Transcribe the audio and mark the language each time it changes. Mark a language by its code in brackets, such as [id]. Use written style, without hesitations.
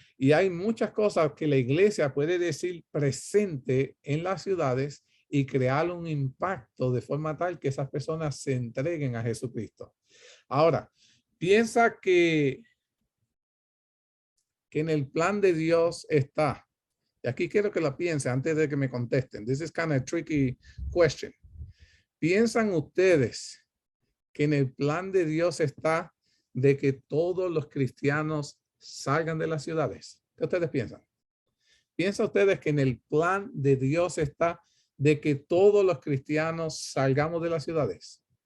[es] Y hay muchas cosas que la iglesia puede decir presente en las ciudades y crear un impacto de forma tal que esas personas se entreguen a Jesucristo. Ahora, piensa que en el plan de Dios está, y aquí quiero que lo piense antes de que me contesten. [en] This is kind of a tricky question. [es] ¿Piensan ustedes que en el plan de Dios está de que todos los cristianos salgan de las ciudades? ¿Qué ustedes piensan? ¿Piensan ustedes que en el plan de Dios está de que todos los cristianos salgamos de las ciudades?